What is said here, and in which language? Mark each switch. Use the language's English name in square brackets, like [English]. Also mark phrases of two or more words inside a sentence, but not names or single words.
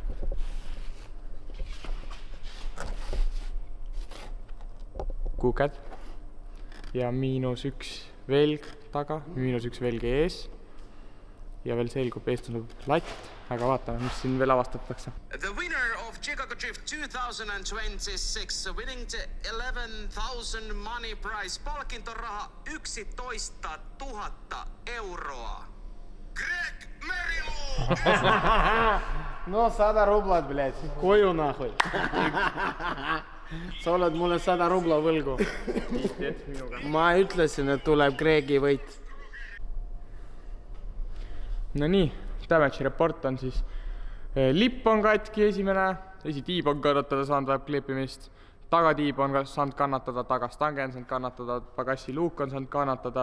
[Estonian] Kuuked. Ja -1 velg taga, -1 velg ees. Ja veel selgub, eest on latt, aga vaatame, mis siin veel avastatakse. [English] The winner of Chicago Drift 2026 winning the 11,000 money prize [Finnish] palkintoraha 11 000 euroa. [Estonian] Greg Merilo! No 100 rublat, [Russian] блядь, [Estonian] koju nahoi. Sa oled mulle 100 rubla võlgu. Ma ütlesin, et tuleb Gregi võit. No nii, [English] damage report [Estonian] on siis lipp on katki esimene, esitiib on kannatada saanud, vajab kleepimist, tagatiib on saanud kannatada, tagastange on saanud kannatada, pagassi luuk on saanud kannatada.